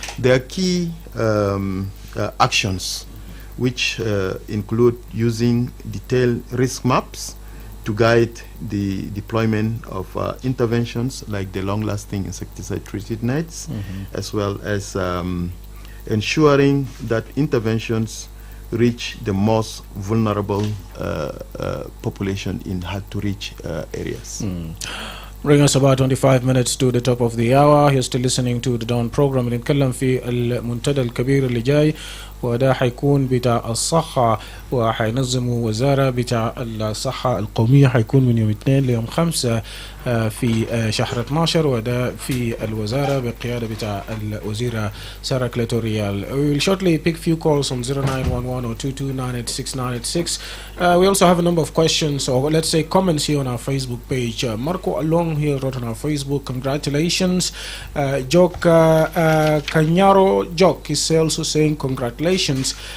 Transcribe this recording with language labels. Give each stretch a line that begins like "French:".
English: There are key actions which include using detailed risk maps to guide the deployment of interventions like the long-lasting insecticide-treated nets, as well as ensuring that interventions reach the most vulnerable population in hard-to-reach areas. Bring us about 25 minutes to the top of the hour. You're still listening to the Dawn program.
Arabic: بنتكلم في المنتدى الكبير اللي جاي، وده حيكون بتاع الصحة، وحينظمه وزارة بتاع الصحة القومية. حيكون من يوم 2 ليوم 5 في شهر 12، وده في الوزارة بقيادة بتاع الوزيرة سارة كليتوريال.
English: We will shortly pick few calls on 0911 or 2298696. We also have a number of questions, or let's say comments here on our Facebook page. Marco Along here wrote on our Facebook, congratulations. Joke Kanyaro Joke is also saying congratulations.